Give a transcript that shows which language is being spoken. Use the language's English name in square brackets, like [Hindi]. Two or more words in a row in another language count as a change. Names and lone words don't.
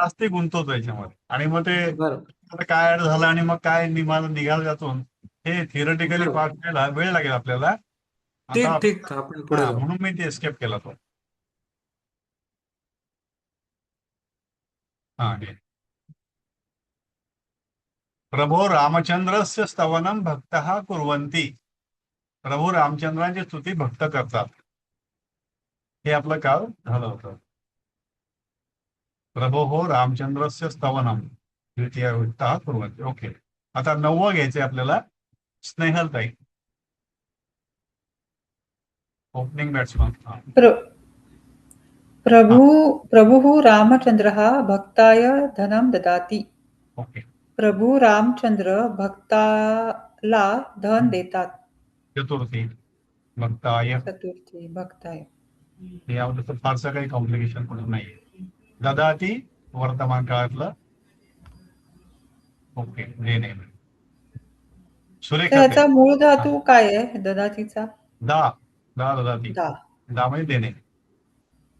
[Marathi] जास्ती गुंतवतो याच्यामध्ये, आणि मग ते बरोबर आता काय ऍड झालं आणि मग काय निघालं त्यातून, हे थिअरिटिकली बरोबर. पार्ट घ्यायला वेळ लागेल आपल्याला. आता ठीक ठीक, आपण पुढे हा, जाऊ. म्हणून मी ते एस्केप केला तो. [Sanskrit] हा, हे प्रभो रामचंद्रस्य स्तवनम भक्तः कुर्वन्ति. [Marathi] प्रभू रामचंद्रांची स्तुती भक्त करतात. हे आपलं काल झालं होतं. [Sanskrit] प्रभो हो रामचंद्रस्य स्तवनम द्वितीय भक्तः कुर्वन्ति. [Marathi] ओके. आता 9वं घ्यायचंय आपल्याला, स्नेहलताई, [English] opening batsman. [Sanskrit] प्र प्रभुः रामचंद्रः भक्ताय धनं ददाति. [Marathi] ओके. प्रभू रामचंद्र भक्ताला धन देतात. [Sanskrit] चतुर्थी भक्ताय. चतुर्थी भक्ताय. [Marathi] यामध्ये तर फारसं काही कॉम्प्लिकेशन पण नाहीये. ददाती वर्तमान काळातलं. ओके. देणे. तर सुरेखा ते याचा मूळ धातू काय आहे ददातीचा? [Sanskrit] दा दा ददाती. दा. [Marathi] दा म्हणजे देणे.